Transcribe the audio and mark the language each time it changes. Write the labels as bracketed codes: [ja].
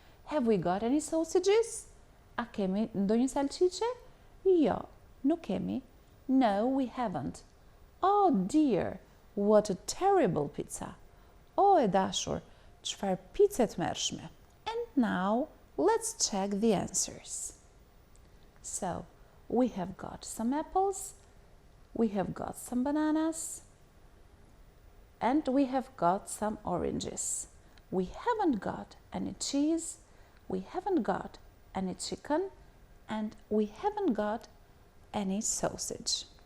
[en] Have we got any sausages? [sq] A kemi ndonjë salcice? Jo, nuk kemi. [en] No, we haven't. Oh dear, what a terrible pizza. [sq] O e dashur, çfarë pice të mërshme. [en] And now, let's check the answers. So, we have got some apples, we have got some bananas, and we have got some oranges. We haven't got any cheese, we haven't got any chicken, and we haven't got any sausage.